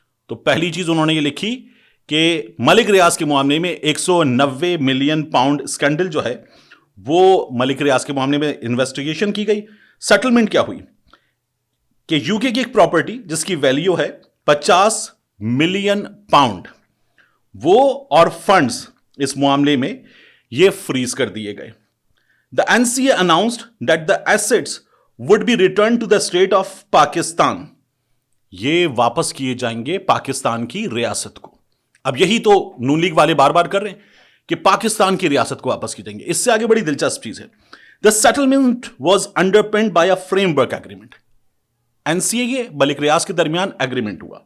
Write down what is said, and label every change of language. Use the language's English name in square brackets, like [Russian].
[Urdu] تو پہلی چیز انہوں نے یہ لکھی کہ ملک ریاض کے معاملے میں 190 ملین پاؤنڈ سکینڈل جو ہے وہ ملک ریاض کے معاملے میں انویسٹیگیشن کی گئی. سیٹلمنٹ کیا ہوئی کہ UK کی ایک پراپرٹی جس کی ویلیو ہے 50 ملین پاؤنڈ, وہ اور فنڈز اس معاملے میں یہ فریز کر دیے گئے. [English] The NCA announced that the assets would be returned to the state of Pakistan. [Urdu] یہ واپس کیے جائیں گے پاکستان کی ریاست کو. اب یہی تو نون لیگ والے بار بار کر رہے ہیں کہ پاکستان کی ریاست کو واپس کی جائیں گے. اس سے آگے بڑی دلچسپ چیز ہے, [English] The settlement was underpinned by a framework agreement. [Urdu] NCA کے ملک ریاض کے درمیان ایگریمنٹ ہوا.